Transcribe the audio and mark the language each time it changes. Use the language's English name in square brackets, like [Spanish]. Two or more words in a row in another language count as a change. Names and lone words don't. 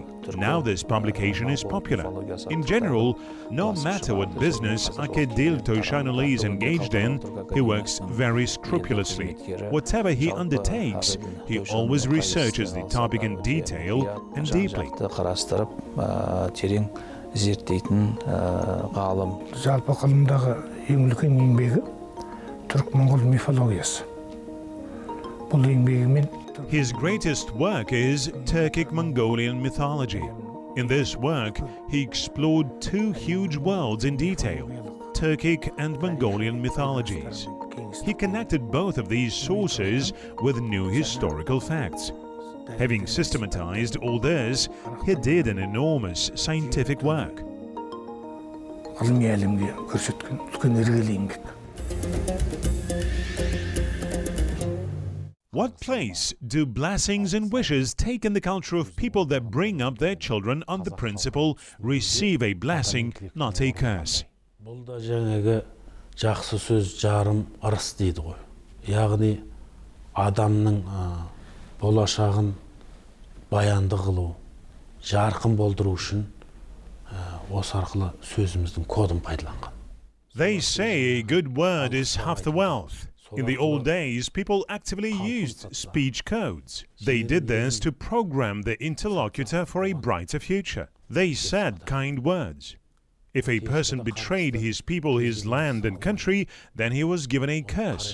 [English] Now this publication is popular. In general, no matter what business Akedil Toishanuly is engaged in, he works very scrupulously. Whatever he undertakes, he always researches the topic in detail and deeply. [Kazakh] Жалпы ғылымдағы ең үлкен еңбегі түрік-моңғол мифологиясы. Бұл еңбегімен [English] His greatest work is Turkic-Mongolian mythology. In this work, he explored two huge worlds in detail, Turkic and Mongolian mythologies. He connected both of these sources with new historical facts. Having systematized all this, he did an enormous scientific work. [Kazakh] ғылыми әлемге көрсеткен үлкен іргелі еңбек. [English] What place do blessings and wishes take in the culture of people that bring up their children on the principle, receive a blessing, not a curse? [Kazakh] Бұл да жаңағы жақсы сөз жарым ырыс дейді ғой. Яғни адамның болашағын баянды қылу, жарқын болдыру үшін осы арқылы сөзіміздің кодын пайдаланған. [English] They say a good word is half the wealth. In the old days, people actively used speech codes. They did this to program the interlocutor for a brighter future. They said kind words. If a person betrayed his people, his land and country, then he was given a curse.